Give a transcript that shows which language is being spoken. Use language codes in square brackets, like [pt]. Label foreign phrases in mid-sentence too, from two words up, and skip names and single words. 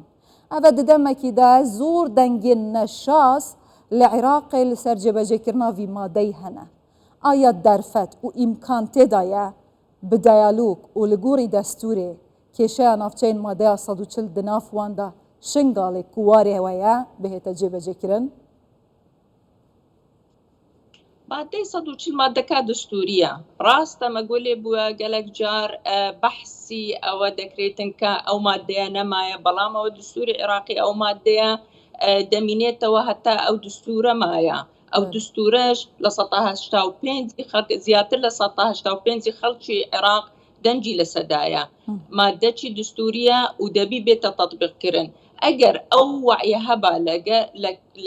[ku] Ev didemekî de zor dengên neşas li Iraqê li ser cêbecêkirina vî madeyê hene. Aya derfet û îmkan têda ye bi diyalog û li gorî destûrê kêşeya navçeyên madeya 140 di nav wan de şingalê ku warê we ye bihête cêbecêkirin? [ckb] مادەی 140 مادەکە دستوریە ڕاستە مەگوڵێ بووە گەلک جار بەحسی ئەوە دەکرێتن کە ئەو مادەیە نەمایە بەڵام ئەوە دستوری عێراقی ئەو مادەیە دەمینێتەوە هەتا ئەو دستورە مایە ئەو دستورەش لە 185 زیاتر لە 185 خەڵکی عێراق دەنجی لەسەدایە مادەی دستوریە و دەبی بێتە تەطبیقکردن ئەگەر ئەو وعیە هەبا لە